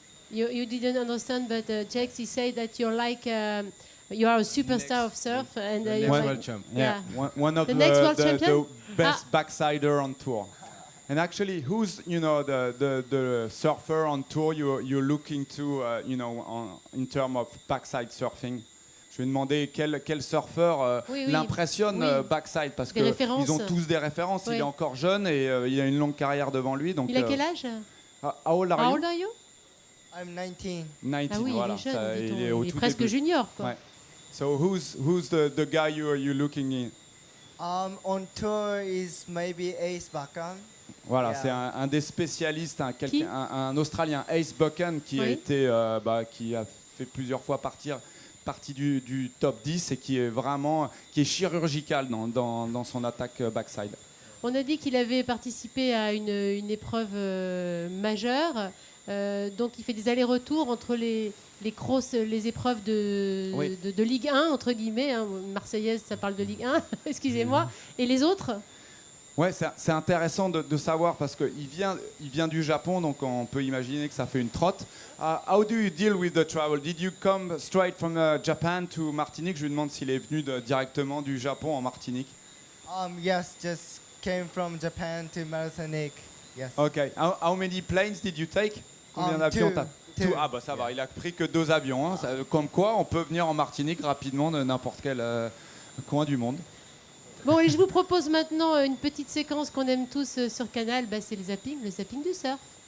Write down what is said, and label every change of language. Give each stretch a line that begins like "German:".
English: You didn't understand, but Jax, he said that you're like you are a superstar of surf and you're world champ. Yeah, one of the next world the champion? best backsider on tour. And actually, who's the surfer on tour you're looking to in terms of backside surfing?
French: Je vais demander quel surfeur l'impressionne backside parce qu'ils ont tous des références. Oui. Il est encore jeune et il a une longue carrière devant lui. Donc, il a quel âge?
English: How old are you? I'm 19.
French: 19, ah oui, voilà. Il est jeune, il est presque début. Junior. Quoi. Ouais.
English: So who's the guy you looking in? On tour is maybe Ace Buchan.
French: Voilà, c'est un des spécialistes, un Australien, Ace Buchan, qui a été, qui a fait plusieurs fois partir partie du top 10 et qui est chirurgical dans son attaque backside. On a dit qu'il avait participé à une épreuve majeure. Donc il fait des allers-retours entre les épreuves de Ligue 1, entre guillemets. Hein. Marseillaise, ça parle de Ligue 1, excusez-moi. Et les autres ? Ouais, c'est intéressant de savoir parce qu'il vient du Japon, donc on peut imaginer que ça fait une trotte.
English: How do you deal with the travel? Did you come straight from Japan to Martinique?
French: Je lui demande s'il est venu directement du Japon en Martinique.
English: Yes, just came from Japan to Martinique. Yes. Okay. How many planes did you take?
French: Combien d'avions t'as? Two. Ah bah ça va, il a pris que 2 avions. Hein. Comme quoi, on peut venir en Martinique rapidement de n'importe quel coin du monde. Bon, et je vous propose maintenant une petite séquence qu'on aime tous sur Canal, c'est le zapping du surf.